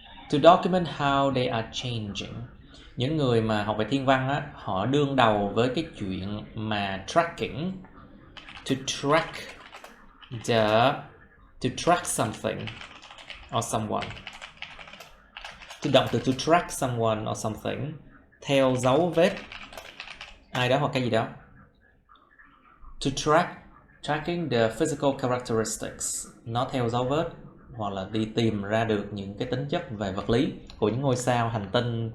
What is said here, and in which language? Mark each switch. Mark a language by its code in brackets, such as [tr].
[en] To document how they are changing. [vi] Những người mà học về thiên văn á, họ đương đầu với cái chuyện mà tracking. To track [en] To track something or someone. [vi] Từ động từ [en] to track someone or something, [vi] theo dấu vết ai đó hoặc cái gì đó. [en] To tracking the physical characteristics, [vi] nó theo dấu vết hoặc là đi tìm ra được những cái tính chất về vật lý của những ngôi sao, hành tinh.